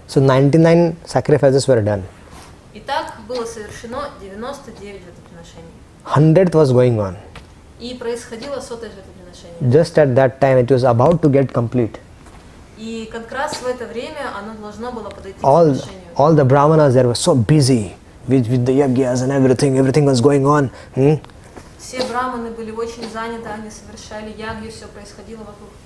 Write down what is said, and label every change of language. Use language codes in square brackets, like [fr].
[en] So 99 sacrifices were done. [ru] И так было совершено 99 жертвоприношений. [en] 100th was going on. [ru] И происходило 100-е жертвоприношение. [en] Just at that time, it was about to get complete. [ru] И как раз в это время оно должно было подойти к [en] All [ru] завершению. [en] the brahmanas there were so busy with the yagyas and everything was going on. [ru] Все браманы были очень заняты, они совершали ягью, все происходило вокруг.